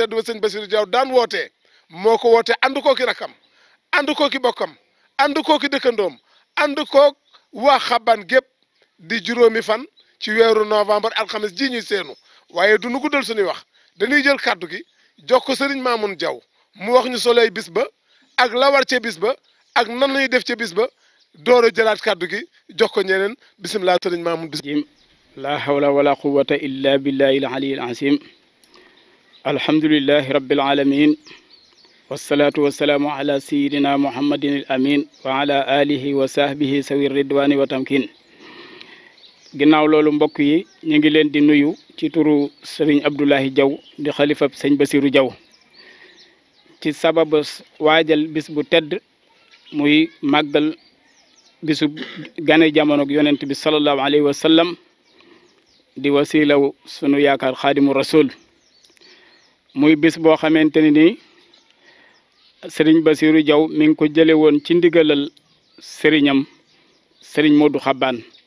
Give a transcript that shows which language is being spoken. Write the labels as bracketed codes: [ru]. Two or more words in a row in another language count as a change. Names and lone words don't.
[wo] tedd ba sëñ Basiru Jaw daan wootee moo ko woote ànd kooki rakam ànd kooki bokkam ànd kooki dëkkandoom ànd kook waa Xabaan gépp di juróomi fan ci weeru novembre alxames ji ñuy seenu waaye du nu guddal suñuy wax dañuy jël kàddu gi jox ko sëriñ Mamoun Jaw mu wax ñu soley bis ba ak la war ca bis ba ak nan lañuy def ca bis ba door a jëlaat kàddu gi jox ko ñeneen bisimilah sëriñ Mamoun bis [ar] لا حول ولا قوة إلا بالله العلي العظيم الحمد لله رب العالمين والصلاة والسلام على سيدنا محمد الأمين وعلى آله وصحبه ذوي رضوان وتمكين [wo] ginnaaw loolu mbokk yi ñu ngi leen di nuyu ci turu sëriñ Abdoulahi Jaw di xalifab sëñ Basiru Jaw ci sababu waajal bis bu tedd muy màggal bisu gane jamono ak yonent bi [ar] صلى الله عليه وسلم [wo] di wasilaw sunu yaakaar [ar] خادم الرسول [wo] muy bis boo xamante ne ni sëriñ Basiru Jaw mi ngi ko jële woon ci ndigalal sëriñam sëriñ Modou Xabaan